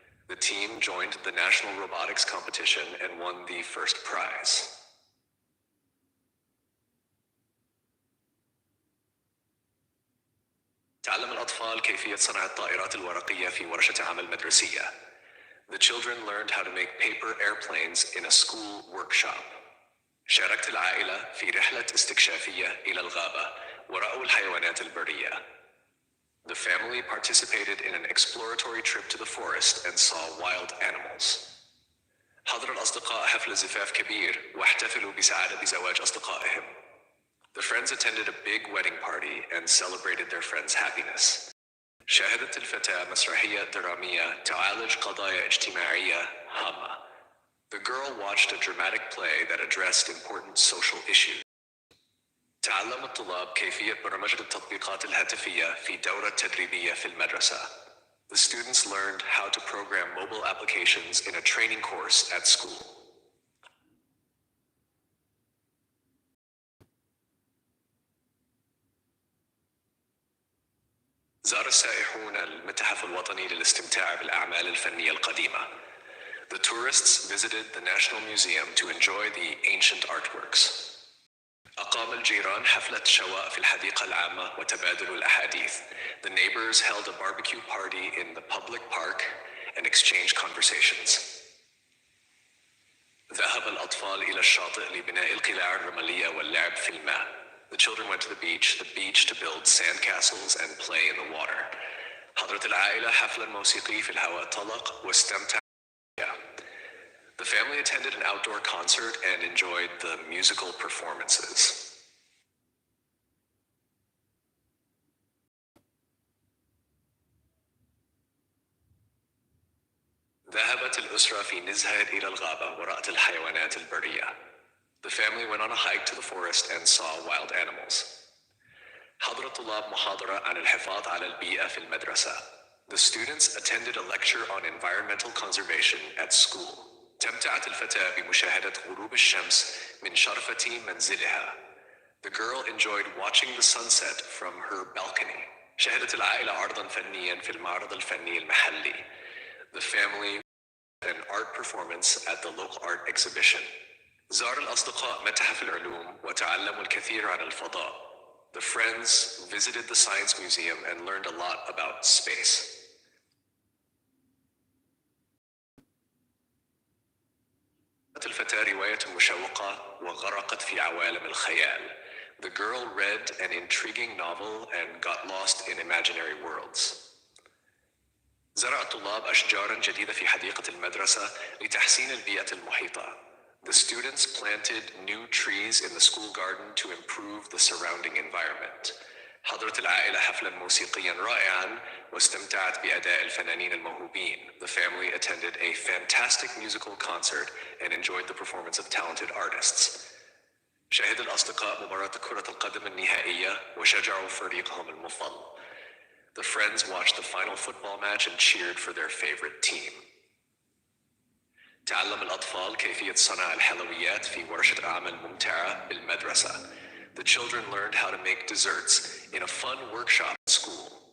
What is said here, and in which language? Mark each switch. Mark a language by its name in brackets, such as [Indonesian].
[English] The team joined the national robotics competition and won the first prize. [Arabic] تعلم الأطفال كيفية صنع الطائرات الورقية في ورشة عمل مدرسية. [English] The children learned how to make paper airplanes in a school workshop. [Arabic] شاركت العائلة في رحلة استكشافية إلى الغابة ورأوا الحيوانات البرية. [English] The family participated in an exploratory trip to the forest and saw wild animals. [Arabic] حضر الأصدقاء حفل زفاف كبير واحتفلوا بسعادة زواج أصدقائهم. [English] The friends attended a big wedding party and celebrated their friends' happiness. [Arabic] شاهدت الفتاة مسرحية درامية تعالج قضايا اجتماعية هامة. [English] The girl watched a dramatic play that addressed important social issues. [Arabic] تعلم الطلاب كيفية برمجة التطبيقات الهاتفية في دورة تدريبية في المدرسة. [English] The students learned how to program mobile applications in a training course at school. [Arabic] زار السائحون المتحف الوطني للاستمتاع بالأعمال الفنية القديمة. [English] The tourists visited the National Museum to enjoy the ancient artworks. [Arabic] أقام الجيران حفلة شواء في الحديقة العامة وتبادلوا الأحاديث. [English] The neighbors held a barbecue party in the public park and exchanged conversations. [Arabic] ذهب الأطفال إلى الشاطئ لبناء القلاع الرملية واللعب في الماء. [English] The children went to the beach to build sand castles and play in the water. [Arabic] حضرت العائلة حفلا موسيقي في الهواء الطلق واستمتع. [English] The family attended an outdoor concert and enjoyed the musical performances. [Arabic] ذهبت الأسرة في نزهة إلى الغابة ورأت الحيوانات البرية. [English] The family went on a hike to the forest and saw wild animals. [Arabic] حضر الطلاب محاضرة عن الحفاظ على البيئة في المدرسة. [English] The students attended a lecture on environmental conservation at school. [Arabic] تمتعت الفتاة بمشاهدة غروب الشمس من شرفة منزلها. [English] The girl enjoyed watching the sunset from her balcony. [Arabic] شاهدت العائلة عرضاً فنياً في المعرض الفني المحلي. [English] The family an art performance at the local art exhibition. [Arabic] زار الأصدقاء متحف العلوم وتعلموا الكثير عن الفضاء. [English] The friends visited the science museum and learned a lot about space. [Arabic] الفتاة رواية مشوقة وغرقت في عوالم الخيال. [English] The girl read an intriguing novel and got lost in imaginary worlds. [Arabic] زرع الطلاب أشجاراً جديدة في حديقة المدرسة لتحسين البيئة المحيطة. [English] The students planted new trees in the school garden to improve the surrounding environment. [Arabic] حضرت العائلة حفلاً موسيقياً رائعاً واستمتعت بأداء الفنانين الموهوبين. [English] The family attended a fantastic musical concert and enjoyed the performance of talented artists. [Arabic] شاهد الأصدقاء مباراة كرة القدم النهائية وشجعوا فريقهم المفضل. [English] The friends watched the final football match and cheered for their favorite team. [Arabic] تعلم الأطفال كيفية صنع الحلويات في ورشة أعمال ممتعة بالمدرسة. [English] The children learned how to make desserts in a fun workshop at school.